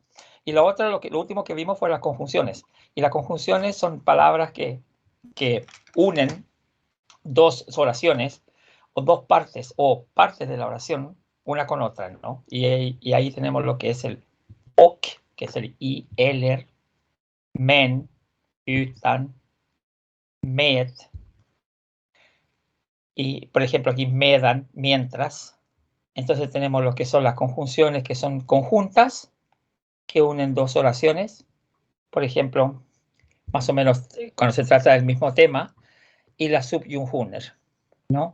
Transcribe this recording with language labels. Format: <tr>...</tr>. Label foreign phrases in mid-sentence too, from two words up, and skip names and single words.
<es>Y lo otro, lo último que vimos fue las conjunciones. Y las conjunciones son palabras que unen dos oraciones o dos partes o partes de la oración una con otra, ¿no? Y ahí tenemos lo que es el ok, que es el i,</es> <sv>eller, men, utan, med.</sv> <es>Y, por ejemplo, aquí medan, mientras. Entonces tenemos lo que son las conjunciones que son conjuntas, que unen dos oraciones. Por ejemplo, más o menos cuando se trata del mismo tema, y la subyunjuner, ¿no?</es>